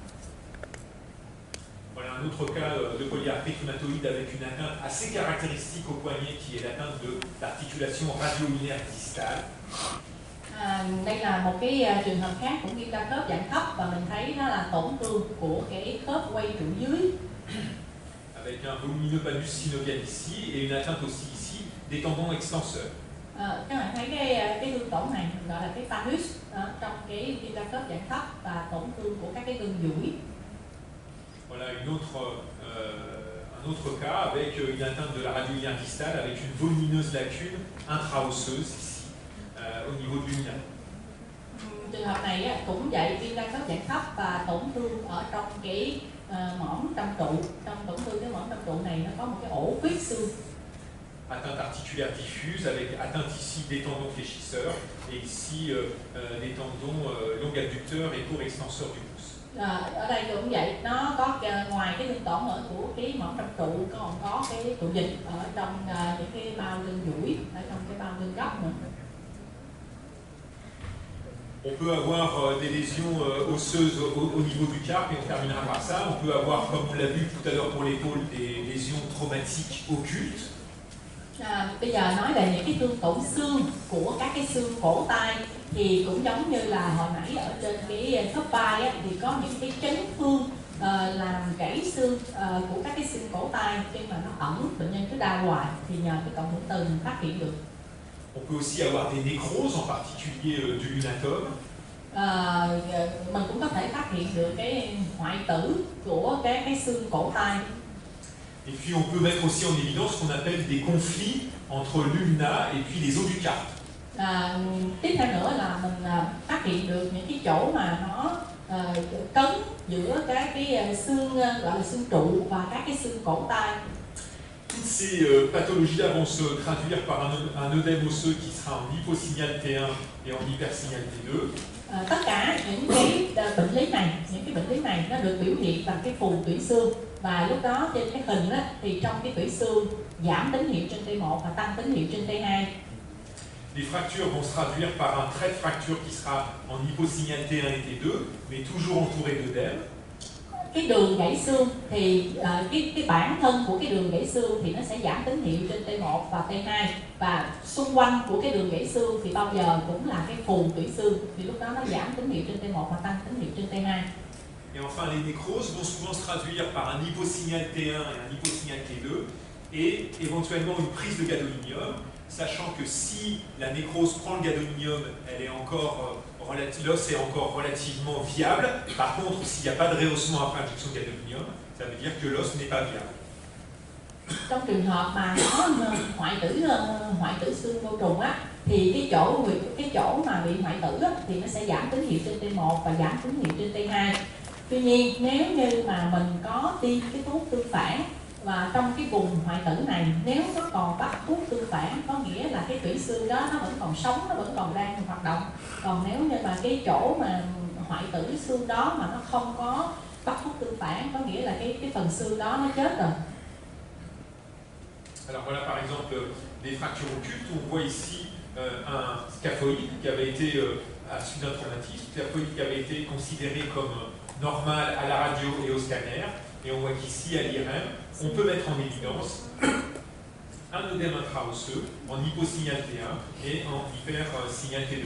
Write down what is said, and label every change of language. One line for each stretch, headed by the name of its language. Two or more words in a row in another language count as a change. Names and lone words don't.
French: Voilà un autre cas de polyarthrite rhumatoïde avec une atteinte assez caractéristique au poignet qui est l'atteinte de l'articulation radio-ulnaire distale.
Vietnamese: Đây là một cái trường hợp khác cũng viêm đa khớp dạng thấp và mình thấy nó là tổn thương của cái khớp quay trụ dưới.
French: Avec un volumineux panus synovial ici et une atteinte aussi ici des tendons extenseurs.
Vietnamese: Các bạn thấy cái thương tổn này gọi là cái panus trong cái viêm đa khớp dạng thấp và tổn thương của các cái gân duỗi.
French: Voilà un autre cas avec une atteinte de la radio-ulnaire distale avec une volumineuse lacune intraosseuse ici au niveau de l'ulna.
Vietnamese: Trường hợp này cũng vậy, viêm đa khớp dạng thấp và tổn thương ở trong cái mỏm trong trụ. Trong tổn thương cái mỏm trong trụ này nó có một cái ổ khuyết xương.
French: Atteinte articulaire diffuse avec atteinte ici des tendons fléchisseurs et ici des tendons long abducteurs et court extenseurs du pouce.
Vietnamese: Ở đây cũng vậy, nó có ngoài cái thương tổn ở của cái mỏm trong trụ còn có cái tụ dịch ở trong những cái bao gân duỗi, ở trong cái bao gân gốc nữa.
French: On peut avoir des lésions osseuses au niveau du carpe et on terminera par ça. On peut avoir, comme on l'a vu tout à l'heure pour l'épaule, des lésions traumatiques occultes.
Vietnamese: Bây giờ nói về những cái thương tổn xương của các cái xương cổ tay thì cũng giống như là hồi nãy ở trên cái khớp vai thì có những cái chấn thương làm gãy xương của các cái xương cổ tay, nhưng mà nó ẩn, bệnh nhân cứ đau hoài thì nhờ cái cộng hưởng từ mình phát hiện được.
French: On peut aussi avoir des nécroses, en particulier du lunatome.
Vietnamese: Mình cũng có thể phát hiện được cái hoại tử của cái xương cổ tay.
French: Et puis on peut mettre aussi en évidence ce qu'on appelle des conflits entre l'ulna et puis les os du carpe.
Vietnamese: Tiếp theo nữa là mình phát hiện được những cái chỗ mà nó cấn giữa các cái xương gọi là xương trụ và các cái xương cổ tay.
French: Toutes ces pathologies-là vont se traduire par un œdème osseux qui sera en hyposignal T1 et en hypersignal T2.
Vietnamese: Tất cả những cái bệnh lý này nó được biểu hiện bằng cái phù tủy xương, và lúc đó trên cái hình á, thì trong cái tủy xương giảm tín hiệu trên T1 và tăng tín hiệu trên T2.
French: Les fractures vont se traduire par un trait de fracture qui sera en hyposignal T1 et T2, mais toujours entouré d'œdème.
Vietnamese: Cái đường gãy xương thì cái bản thân của cái đường gãy xương thì nó sẽ giảm tín hiệu trên T1 và T2, và xung quanh của cái đường gãy xương thì bao giờ cũng là cái phù tủy xương, thì lúc đó nó giảm tín hiệu trên T1 và tăng tín hiệu trên T2.
French: Et enfin, les nécroses vont souvent se traduire par un hyposignal T1 et un hyposignal T2 et éventuellement une prise de gadolinium. sachant que si la nécrose prend le gadolinium, elle est encore l'os est encore relativement viable. Par contre, s'il n'y a pas de rehaussement après injection de gadolinium, ça veut dire que l'os n'est pas viable.
Vietnamese: Trong trường hợp mà có hoại tử xương vô trùng á, thì cái chỗ mà bị hoại tử á, thì nó sẽ giảm tín hiệu trên T1 và giảm tín hiệu trên T2. Tuy nhiên nếu như mà mình có tiêm cái thuốc tương phản và trong cái vùng hoại tử này nếu nó còn bắt thuốc tương phản, có nghĩa là cái tủy xương đó nó vẫn còn sống, nó vẫn còn đang hoạt động. Còn nếu như mà cái chỗ mà hoại tử xương đó mà nó không có bắt thuốc tương phản, có nghĩa là cái phần xương đó nó chết rồi.
French: Alors voilà par exemple des fractures occultes. On voit ici un scaphoïde qui avait été, à la suite d'un traumatisme, scaphoïde qui avait été considéré comme normal à la radio et au scanner. Et on voit qu'ici, à l'IRM, on peut mettre en évidence un œdème intraosseux en hyposignal T1 et en hypersignal T2.